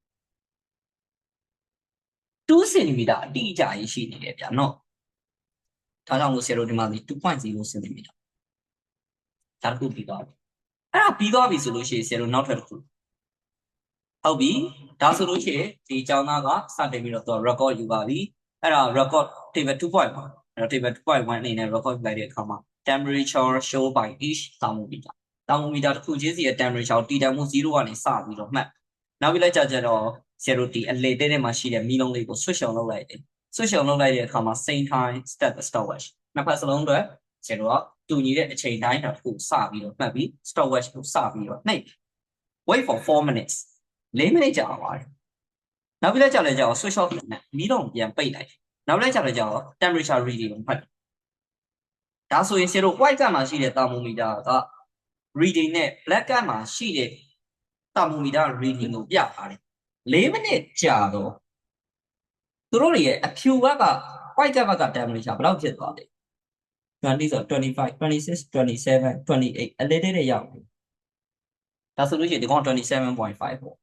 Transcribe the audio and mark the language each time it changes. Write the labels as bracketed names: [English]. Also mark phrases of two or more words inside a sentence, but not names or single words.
[Burmese] 2 cm အတိအကျကြီးရှိနေတယ်ဗျနော်ဒါကြောင့်လို့ဆရာတို့ဒီမှာ2.0 cm ဒါတစ်ခုပြီးသွားပြီအဲ့ဒါပြီးသွားပြီဆိုလို့ရှိရင်ဆရာတို့နောက်ထပ်တစ်ခုဟုတ်ပြီဒါဆိုလို့ရှိရင်ဒီကျောင်းသားကစတင်ပြီးတော့သူ record ယူပါပြီအဲ့ဒါ [English] record table [Burmese] 2.1အဲ့တော့ table 2.1အနေနဲ့ record ယူလိုက်တဲ့အခါမှာ [English] temperature show by each thermometer thermometer [Burmese] တစ်ခုချင်းစီရဲ့ temperature တည်တံ့မှု0ကနေစပြီးတော့မှတ်နောက်ပြီးလိုက်ကြတော့ဆရာတို့ဒီအလေတဲ့ထဲမှာရှိတဲ့မီးလုံးလေးကို [English] switch on [Burmese] လုပ်လိုက်တယ် [English] switch on [Burmese] လုပ်လိုက်တဲ့အခါမှာ [English] same time start the stopwatch [Burmese] နှစ်ဖက်စလုံးအတွက်ဆရာတို့ကတူညီတဲ့အချိန်တိုင်းတစ်ခုစပြီးတော့မှ တ်ပြီး stopwatch ကိုစပြီးတော့နှိပ် [English] wait for 4 minutes 4 minutes [Burmese] ကြာပါတယ်နောက်ပြီးလိုက်ကြလဲကြောက် [English] switch off [Burmese] နဲ့မီး လုံးပြန်ပိတ်လိုက်နောက်လိုက်ကြလဲကြောက် [English] temperature reading [Burmese] ကိုမှတ်ဒါဆိုရင်ဆရာတို့ white ကမှာရှိတဲ့ thermometer က reading နဲ့ black ကမှာရှိတဲ့ [English] thermometer reading [Burmese] ကိုပြထားတယ်4 minutes ကြာတော့သူတို့ရဲ့အဖြူဘက်က white ကဘက်က temperature ဘယ်လောက်ဖြစ်သွားလဲ20ဆို25 26 27 28အလေးလေးရောက်ပြီဒါဆိုလို့ရှိရင်ဒီကောင် 27.5 ပေါ့